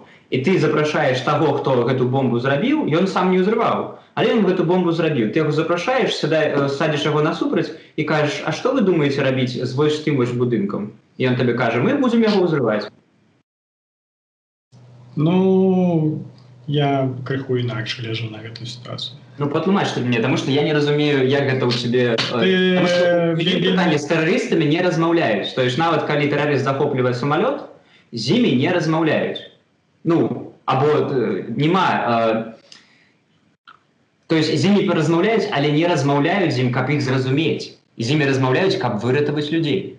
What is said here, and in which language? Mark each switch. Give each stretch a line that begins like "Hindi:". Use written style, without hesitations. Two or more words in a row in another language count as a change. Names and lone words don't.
Belarusian: І ты запрашаеш таго, хто гэту бомбу зрабіў, ён сам не ўзрываў, але ён гэту бомбу зрабіў. Ты яго запрашаеш, садзіш яго насупраць і кажаш, а што вы думаеце рабіць з вось тым вось будынкам? І ён табе кажа, мы будзем яго ўзрываць. Ну, я крыху інакш гляджу на гэтую сітуацыю. Ну, патлумач ты мне,
Russian: потому что
Belarusian: я не разумею, як гэта ў цябе...
Russian: Потому что
Belarusian: пытанне з тэрарыстамі не размаўляюць.
Russian: То есть
Belarusian: нават калі тэрарыст захоплівае самалёт, з імі не размаўляюць. Ну, або нема...
Russian: То есть
Belarusian: з імі размаўляюць, але не размаўляюць з ім, каб іх зразумець. З імі размаўляюць, каб выратаваць людзей.